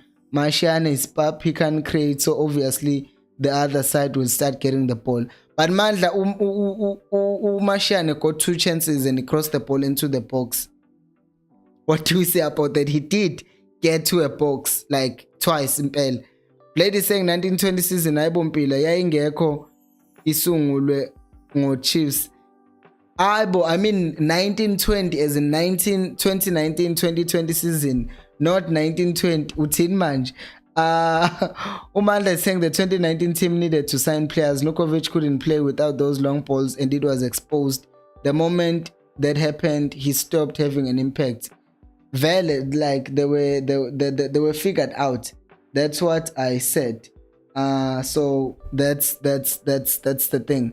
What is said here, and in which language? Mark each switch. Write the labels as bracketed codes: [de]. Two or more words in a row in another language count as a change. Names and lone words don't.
[en] Marciane is pop, he can create, so obviously the other side will start getting the ball. But Mandla, Marciane got 2 chances and he crossed the ball into the box. What do we say about that? He did get to a box like twice in Pel. Blade is saying 1920 season [zu] ayibompila yayingekho isungulwe ngo Chiefs. [en] I mean 1920 as in 2019-2020 season, not 1920. [zu] Uthini manje? [en] Umandla is saying the 2019 team needed to sign players. Nukovic couldn't play without those long balls and it was exposed. The moment that happened, he stopped having an impact. Valid, like they were figured out. That's what I said. So that's the thing.